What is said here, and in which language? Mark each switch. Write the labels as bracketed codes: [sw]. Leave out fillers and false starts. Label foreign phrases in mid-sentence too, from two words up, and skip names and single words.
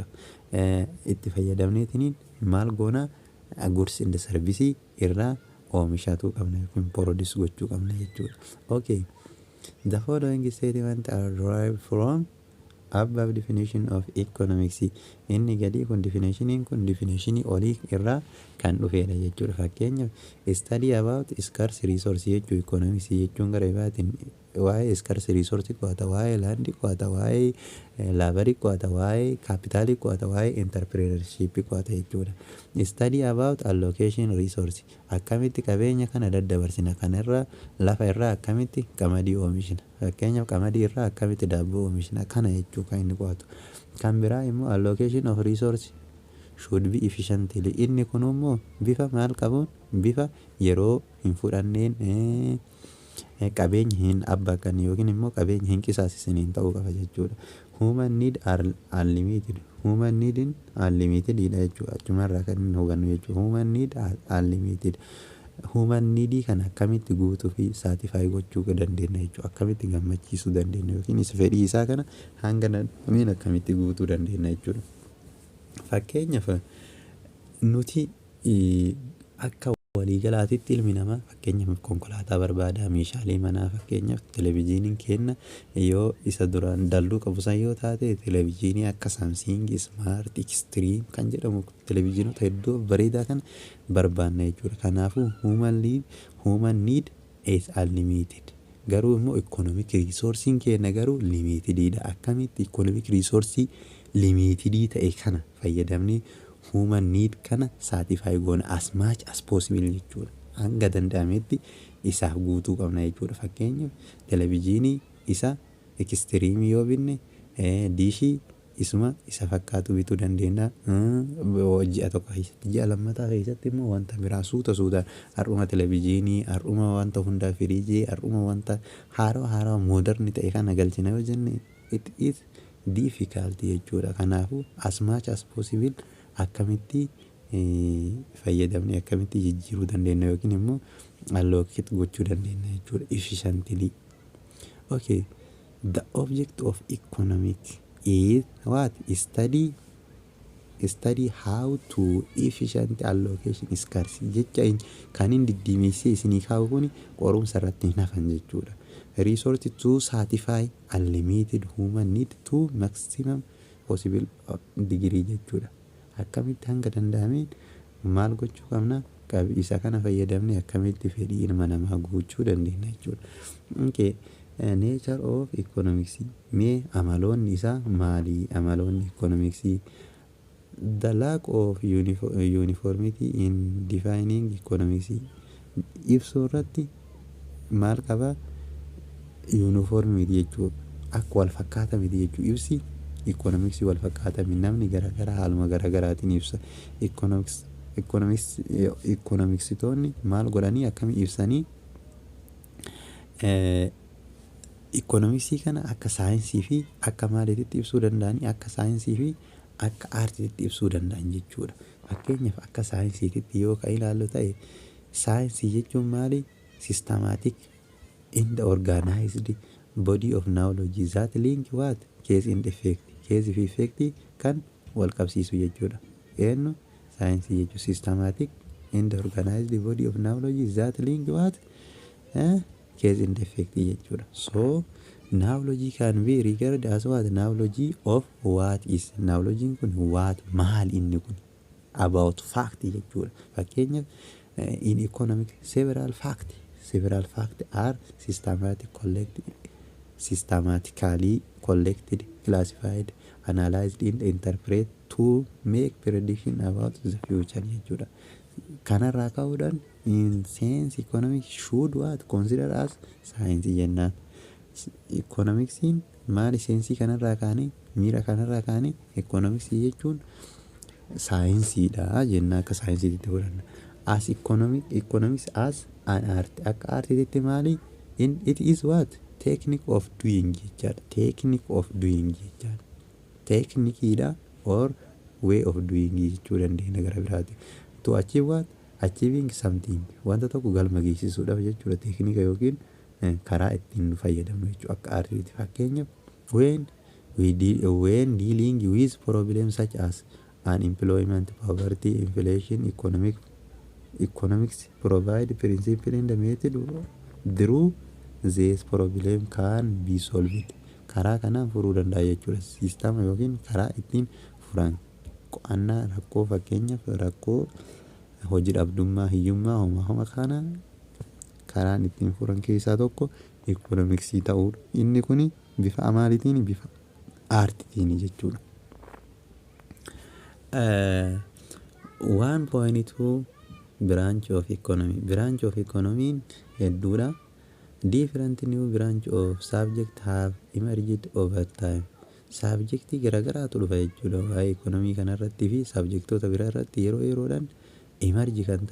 [om] Itti fayyadamneetiin maal goona [en] goods and service [om] irraa oomishatuu qabna yookiin produce gochuu qabna jechuudha. [en] Okay, the following statement are derived from above definition of economics. [om] Inni gadii kun definitionii olii irraa kan dhufeedha jechuudha. Fakkeenyaaf [en] study about scarce resource [om] jechuu economics jechuun gara ibaatiin waa'ee [en] scarce resource [om] qo'ata, waa'ee land qo'ata, waa'ee labor qo'ata, waa'ee capital qo'ata, waa'ee entrepreneurship qo'ata jechuudha. [en] Study about allocation resource [om] akkamitti qabeenya kana daddabarsina kanarra lafa irraa akkamitti qamadii oomishna. Fakkeenyaaf qamadii irraa akkamitti daabboo oomishna kana jechuu kan inni qo'atu. Kan biraa immoo [en] allocation of resource should be efficiently. [om] Inni kun immoo bifa maal qabuun bifa yeroo hin fudhanneen qabeenya hin abbakan yookiin immoo qabeenya hin qisaasisaniin ta'uu qaba jechuudha. [en] Human need are unlimited. Human need unlimited [om] dha jechuudha. Achumarraa kan hin hubannu jechuudha. [en] Human need are unlimited. Human need [om] kan akkamitti guutuu fi saatifaayi gochuu dandeenya jechuudha. Akkamitti gammachiisuu dandeenya yookiin isa fedhii isaa kana hanga dandeenyeen akkamitti guutuu dandeenya jechuudha. Fakkeenyaaf nuti akka waliigalaatitti ilmi namaa fakkeenyaaf konkolaataa barbaada, meeshaalee manaa fakkeenyaaf televezyiiniin kenna yoo isa duraan dalluu qabu san yoo taate televezyiinii akka Samsung Smart Extreme kan jedhamu televezyiinota hedduu bareedaa kan barbaanna jechuudha. [en] Kanaafuu human need is unlimited. [om] Garuu immoo [en] economic resourcein [om] kenna garuu limited dha. Akkamitti [en] economic resource [om] limited ta'e kana fayyadamni [en] human need [om] kana satisfy goona [en] as much as possible [om] jechuudha. Hanga danda'ametti isaaf guutuu qabna jechuudha. Fakkeenyaaf televezyiinii isa extreme yoo binne diishii isuma isa fakkaatu bituu dandeenya. Ji'a tokko keessatti ji'a lammataa keessatti immoo wanta biraa suuta har'uma televezyiinii, har'uma wanta hundaa firiijii, har'uma wanta haaraa moderni ta'e kana galchina yoo jenne [en] it is difficult [om] jechuudha. Kanaafuu [en] as much as possible [om] akkamitti fayyadamne akkamitti jijjiiruu dandeenya yookiin immoo allocate gochuu dandeenya jechuudha efficiently. [en] Okay, the object of economics is what? Study how to efficient allocation scarce [om] jecha kan inni diddiimessee isinii kaa'u kun qorumsa irratti hin hafan jechuudha. [en] Resource to satisfy unlimited human need to maximum possible degree jechuudha. [om] Akkamitti hanga danda'ameen maal gochuu qabna? Isa kana fayyadamne akkamitti fedhii ilma namaa guuchuu dandeenya jechuudha. [en] Okay, nature of economics. [om] Mee amaloonni isaa maali? Amaloonni economics. [en] The lack of uniformity in defining economics. [om] Ibsuu irratti maal qaba? Uniformity jechuudha. Akka wal fakkaata miti jechuudha. Ibsi economics wal fakkaata miti. Namni garaagaraa haaluma garaagaraatiin ibsa. Economicsitoonni maal godhanii akkamitti ibsanii economicsii kana akka saayinsii fi akka maaliitti ibsuu danda'anii akka saayinsii fi akka aartiitti ibsuu danda'an jechuudha. Fakkeenyaaf akka saayinsiitti yoo ka ilaallu ta'e saayinsii jechuun maali? [en] Systematic in the organized body of knowledge that link what? Cause and effect. [om] Cause fi effect kan wal qabsiisu jechuudha. Eenyu saayinsii jechuun [en] systematic in the organized body of knowledge that link what? Cause and effect jechuudha. So knowledge can be regarded as what? Knowledge of what is. Knowledge kun what? [om] Maal inni kun? [en] About fact jechuudha. Fakkeenyaaf in economic several facts are systematically collected, classified, analyzed and interpreted to make prediction about the future jechuudha. [om] Kanarraa ka'uudhaan [en] in sense economics should what? Consider as science [om] jennaan. Economicsiin maali? Sensii kanarraa kaanii miira kanarraa kaanii economics jechuun saayinsiidha jennaan. Akka saayinsiitti fudhanna. [en] As economics as an art. [om] Akka aartiitti maali? [en] It is what? Technique of doing jechaadha. Technique of doing jechaadha. [om] Techniqueidha [en] or way of doing [om] jechuu dandeenya gara biraati. [en] To achieve what? Achieving something. [om] Wanta tokko galma geessisuudhaaf jechuudha. Teeknika yookiin karaa ittiin fayyadamnu jechuudha akka aartiitti. [en] Fakkeenyaaf when dealing with problems such as unemployment, poverty, inflation, economics provide principle in the method through this problem can be solved. [om] Karaa kanaan furuu danda'a jechuudha. Siistama yookiin karaa ittiin furan qo'annaa rakkoo fakkeenyaaf rakkoo hojii dhabdummaa, hiyyummaa, homa kana karaan ittiin furan keessaa tokko economicsii ta'uudha. Inni kun bifa amaaliitiin bifa aartiitiin jechuudha. [en] 1.2 branch of economy. Branch of economy hedduudha. Different new branch of subject have emerged over time. [om] Subjectii garaagaraatu dhufa jechuudha. Waa'ee economy kanarratti fi subjectoota biraa irratti yeroo yeroodhaan emerge kan ta'an.